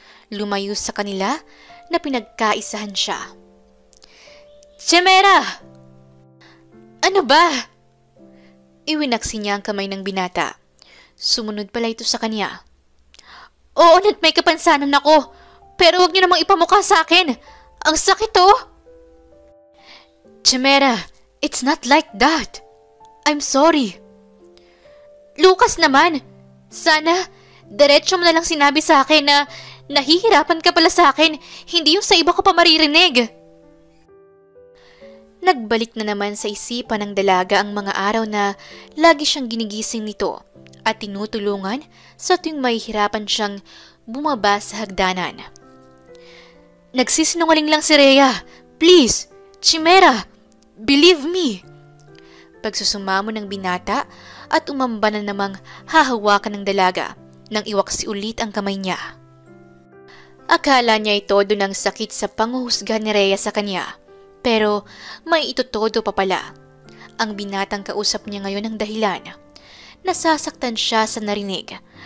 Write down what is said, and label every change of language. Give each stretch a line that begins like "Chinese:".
Filipino: Lumayo sa kanila na pinagkaisahan siya. Chimera! Ano ba? Iwinaksi niya ang kamay ng binata. Sumunod pala ito sa kanya. Oo, may kapansanan ako. Pero huwag niyo namang ipamukha sa akin. Ang sakit oh!
English: Chimera, it's not like that. I'm sorry.
Filipino: Lucas naman, sana diretso mo na lang sinabi sa akin na nahihirapan ka pala sa akin, hindi yung sa iba ko pa maririnig. Nagbalik na naman sa isipan ng dalaga ang mga araw na lagi siyang ginigising nito at tinutulungan sa tuwing mahihirapan siyang bumaba sa hagdanan. Nagsisinungaling lang si Rhea.
English: Please, Chimera, believe me.
Filipino: Pagsusumamo ng binata at umamba na namang hahawakan ng dalaga nang iwaksi ulit ang kamay niya. Akala niya ito doon ang sakit sa panghuhusga ni Rhea sa kanya, pero may itutodo pa pala. Ang binatang kausap niya ngayon ang dahilan. Nasasaktan siya sa narinig.